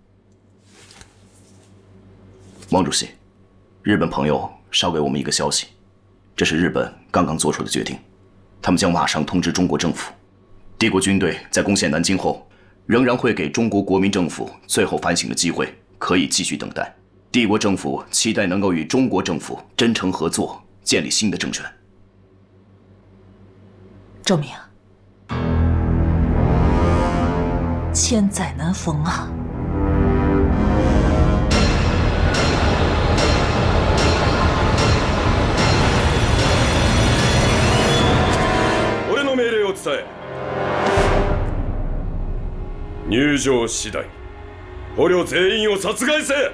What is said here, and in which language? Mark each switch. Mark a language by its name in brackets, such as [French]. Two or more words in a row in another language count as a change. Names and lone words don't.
[Chinese] 汪主席，日本朋友捎给我们一个消息，这是日本刚刚做出的决定，他们将马上通知中国政府，帝国军队在攻陷南京后，仍然会给中国国民政府最后反省的机会，可以继续等待。帝国政府期待能够与中国政府真诚合作，建立新的政权。周明，千载难逢啊！ [Japanese] 俺の命令を伝え。入場次第、捕虜全員を殺害せ。